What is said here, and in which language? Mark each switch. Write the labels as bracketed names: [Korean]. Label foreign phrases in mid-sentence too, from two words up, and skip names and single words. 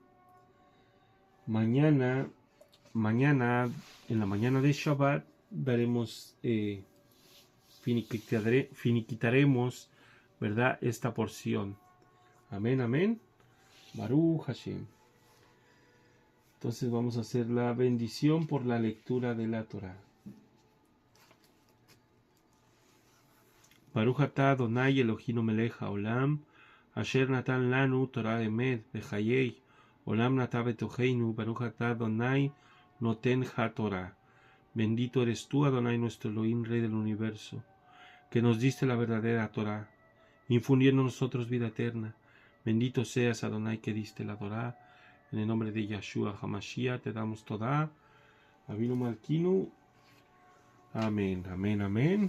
[Spanish] Mañana, en la mañana de Shabbat, finiquitaremos, ¿verdad?, esta porción. Amén, amén. [Hebrew] ברוך השם. [Spanish] Entonces vamos a hacer la bendición por la lectura de la Torah. [Hebrew] ברוך אתה אדוני אלוהינו מלך העולם, אשר נתן לנו תורת אמת בחיי עולם נטע בתוכנו, ברוך אתה אדוני נותן התורה. [Spanish] Bendito eres tú, Adonai, nuestro Elohim, Rey del universo, que nos diste la verdadera Torah, infundiendo en nosotros vida eterna. Bendito seas, Adonai, que diste la Torah. En el nombre de Yahshua HaMashiach te damos toda. [Hebrew] אבינו מלכנו. [Spanish] Amén, amén, amén.